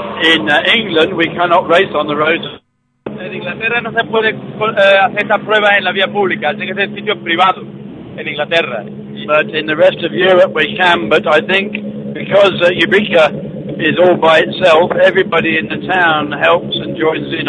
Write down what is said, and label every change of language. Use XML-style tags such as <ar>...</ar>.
<en>In England we cannot race on the roads.</en> <es>En Inglaterra no se puede hacer estas pruebas en la vía pública, así que es en sitios privados en Inglaterra.</es> <en>But in the rest of Europe we can, but I think because Ubrique is all by itself, everybody in the town helps and joins in.</en>